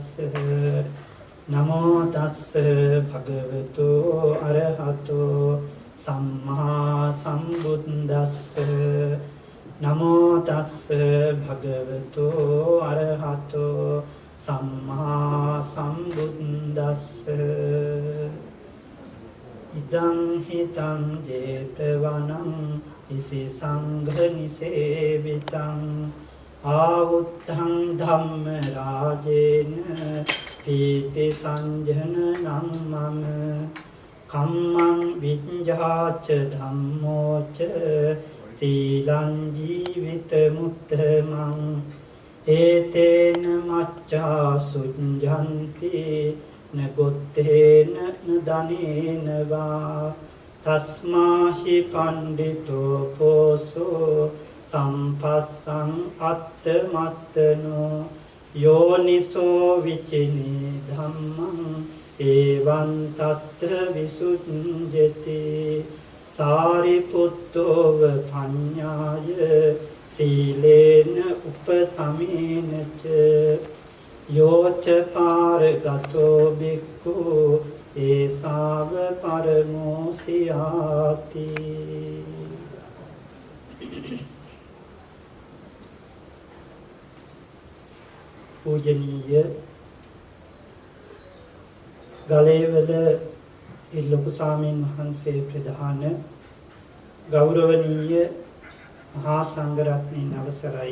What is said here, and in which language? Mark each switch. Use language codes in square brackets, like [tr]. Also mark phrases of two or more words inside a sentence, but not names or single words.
[pi] නමෝ තස්ස භගවතු අරහතෝ සම්මා සම්බුද්දස්ස. නමෝ තස්ස භගවතු අරහතෝ සම්මා සම්බුද්දස්ස. ඉදං හිතං ජේතවනං ඉසි සංඝ නිසේවිතං ආවුත්තං ධම්ම රාජේන පීති සංජනනං මම කම්මං විඤ්ඤාච ධම්මෝච සීලං ජීවිත මුත්තමං ඒතේන මච්ඡා සුඤ්ජන්ති නගොත්තේන නදනේන වා තස්මාහි පණ්ඩිතෝ පෝසෝ සම්පස්සං අත්තමත්තනෝ යෝනිසෝ විචිනේ ධම්මං එවං තත්ත විසුද්ධිති. සාරිපුත්තෝව පඤ්ඤාය සීලේන උපසමේනච යෝච පාරගතෝ බික්ඛු ඒසාව පරමෝසියාති. [si] පූජනීය ගලේවල ලොකු ස්වාමීන් වහන්සේ ප්‍රධාන ගෞරවනීය මහා සංඝරත්නයන් අවසරයි.